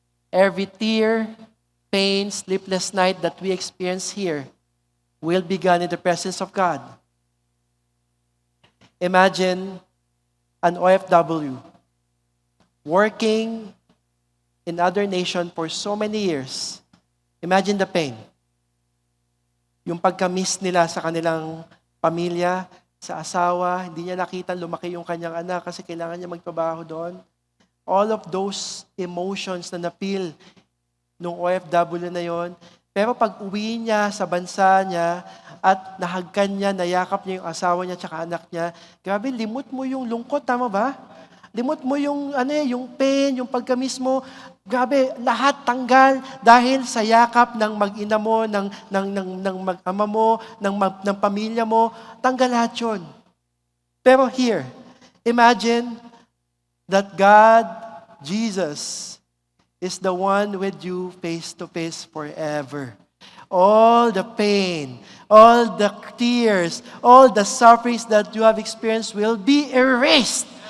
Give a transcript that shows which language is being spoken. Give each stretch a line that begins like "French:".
English: Every tear, pain, sleepless night that we experience here will be gone in the presence of God. Imagine an OFW working in other nation for so many years. Imagine the pain.
Filipino: Yung pagka-miss nila sa kanilang pamilya, sa asawa, hindi niya nakita lumaki yung kanyang anak kasi kailangan niya magtrabaho doon.
English: All of those emotions
Filipino: na na-feel nung OFW na yon. Pero pag uwi niya sa bansa niya at nahagkan niya, nayakap niya yung asawa niya at anak niya, grabe, limot mo yung lungkot, tama ba? Limot mo yung yung pain, yung pagka-miss mo. Grabe, lahat tanggal dahil sa yakap ng mag-ina mo, ng mag-ama mo, ng pamilya mo. Tanggal lahat yun.
English: Pero here, imagine that God, Jesus, is the one with you face to face forever. All the pain, all the tears, all the sufferings that you have experienced will be erased.